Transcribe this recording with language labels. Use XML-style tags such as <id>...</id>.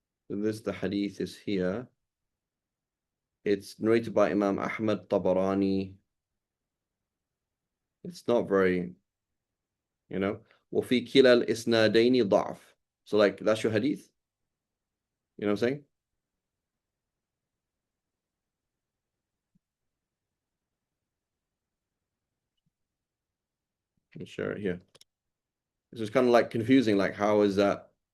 <en>So the hadith is here. It's narrated by Imam Ahmad Tabarani. It's not very,</en> <ar>وفي كلا الإسنادين ضعف.</ar> <en>So like that's your hadith. You know what I'm saying? Let me share it here. This is kind of like confusing. Like, how is that?</en>